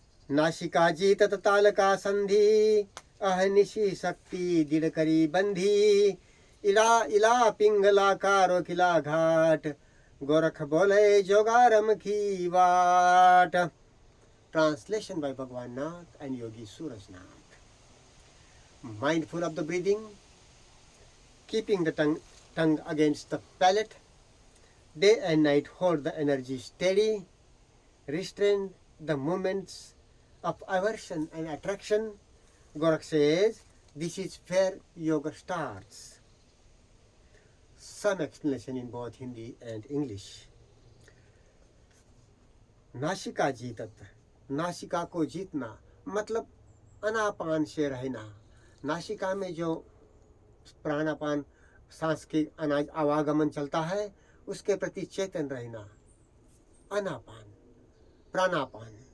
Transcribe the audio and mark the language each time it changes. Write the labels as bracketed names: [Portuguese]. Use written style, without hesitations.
[Hindi] नासिका जी तत ताल का संधि अहनिशि शक्ति दृढ़ करी बंधी इला इला पिंगला कारो किला घाट गोरख बोले जोगारम की वाट. [English] Translation by Bhagwan Nath and Yogi Surajnath. Mindful of the breathing, keeping the tongue against the palate, day and night hold the energy steady, restrain the movements of aversion and attraction. Gorakh says, this is where yoga starts. Some explanation in both Hindi and English. [Hindi] नासिका जीतत, नासिका को जीतना मतलब अनापान से रहना. नासिका में जो प्राणापान सांस के आवागमन चलता है उसके प्रति चेतन रहना. अनापान, प्राणापान.